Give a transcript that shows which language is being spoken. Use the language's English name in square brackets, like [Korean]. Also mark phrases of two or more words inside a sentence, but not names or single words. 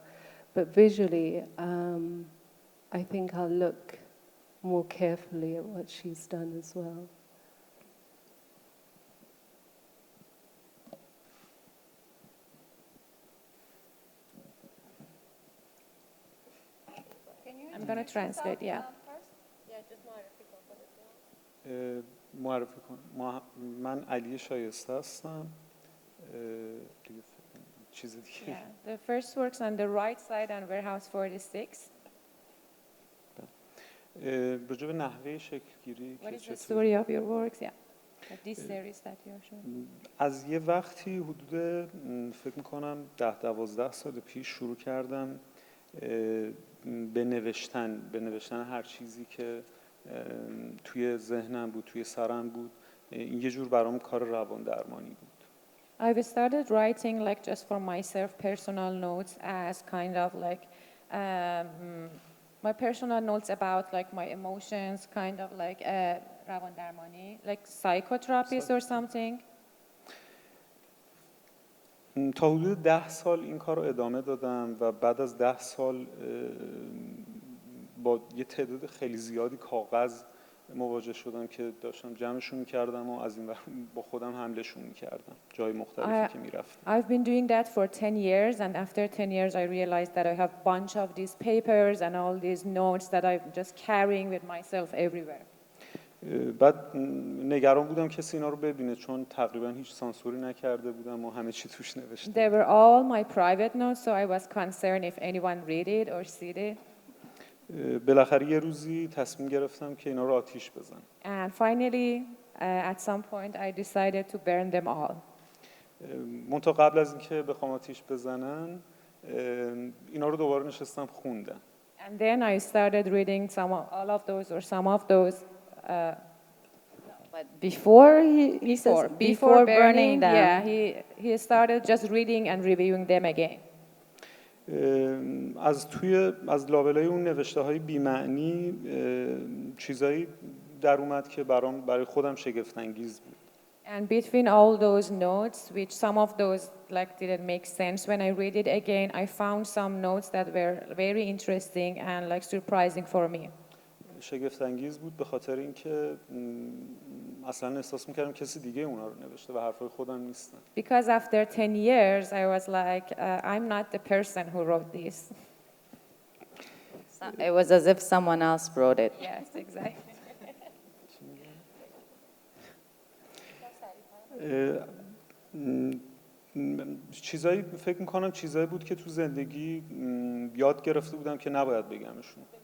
[English] But visually, I think I'll look more carefully at what she's done as well. I'm going to translate, yeah. [Persian] معرفی کن. من علی شایسته هستم. چیز دیگه. [English] Yeah, the first works on the right side on Warehouse 46. [Persian] راجع به نحوه شکل‌گیری [English] What is the story of your works? Yeah. This series that you're showing. [Persian] از یه وقتی حدود فکر می‌کنم 10-12 سال پیش شروع کردم به نوشتن هر چیزی که توی ذهنم بود، توی سرم بود. این یه جور برام کار روان درمانی بود. [English] I've started writing like just for myself personal notes as kind of like my personal notes about like my emotions, kind of like [Persian] روان درمانی, [English] like psychotherapist or something. [Persian] تا حدود 10 سال این کار رو ادامه دادم و بعد از 10 سال با یه تعداد خیلی زیادی کاغذ مواجه شدم که داشتم جمعشون می‌کردم و از این با خودم حملشون می‌کردم جای مختلفی که می‌رفتم. [English] I've been doing that for 10 years, and after 10 years I realized that I have a bunch of these papers and all these notes that I'm just carrying with myself everywhere. [Persian] بعد نگران بودم کسی اینا رو ببینه چون تقریبا هیچ سانسوری نکرده بودم و همه چی توش نوشته. [English] They were all my private notes, so I was concerned if anyone read it or see it. [Persian] بالاخره یه روزی تصمیم گرفتم که اینا رو آتیش بزنم. [English] And finally, at some point, I decided to burn them all. [Persian] منتها قبل از اینکه بخوام آتیش بزنن اینا رو دوباره نشستم خوندم. [English] And then I started reading all of those or some of those. But he says before burning them. Yeah, he started just reading and reviewing them again. [Persian] از لابلای اون نوشته های بی‌معنی چیزایی در اومد که برای خودم شگفت انگیز بود. [English] And between all those notes, which some of those like didn't make sense, when I read it again, I found some notes that were very interesting and like surprising for me. [Persian] شگفت انگیز بود به خاطر اینکه اصلا احساس می‌کردم کسی دیگه اونا رو نوشته و حرفای خودم نیستن. [English] Because after 10 years, I was like, I'm not the person who wrote this. It was as if someone else wrote it. Yes, exactly. [Persian] چیزایی فکر می‌کنم چیزایی بود که تو زندگی یاد گرفته بودم که نباید بگمشون.